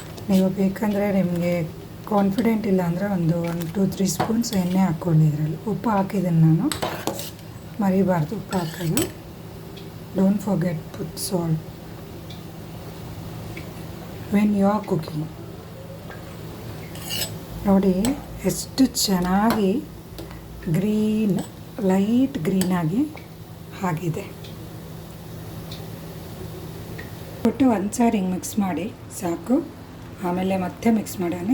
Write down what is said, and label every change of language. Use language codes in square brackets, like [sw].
[kn] ನೀವು ಬೇಕಂದರೆ ನಿಮಗೆ ಕಾನ್ಫಿಡೆಂಟ್ ಇಲ್ಲ ಅಂದರೆ ಒಂದು 2-3 ಸ್ಪೂನ್ಸ್ ಎಣ್ಣೆ ಹಾಕ್ಕೊಳ್ಳಿ. ಇದರಲ್ಲಿ ಉಪ್ಪು ಹಾಕಿದ್ದೀನಿ ನಾನು, ಮರಿಬಾರ್ದು ಉಪ್ಪು ಹಾಕೋದು. [en] Don't forget put salt when you are cooking. [kn] ನೋಡಿ ಎಷ್ಟು ಚೆನ್ನಾಗಿ ಗ್ರೀನ್, ಲೈಟ್ ಗ್ರೀನಾಗಿ ಆಗಿದೆ. ಕೊಟ್ಟು ಒಂದು ಸಾರಿ ಹಿಂಗೆ ಮಿಕ್ಸ್ ಮಾಡಿ ಸಾಕು. ಆಮೇಲೆ ಮತ್ತೆ ಮಿಕ್ಸ್ ಮಾಡೋಣ.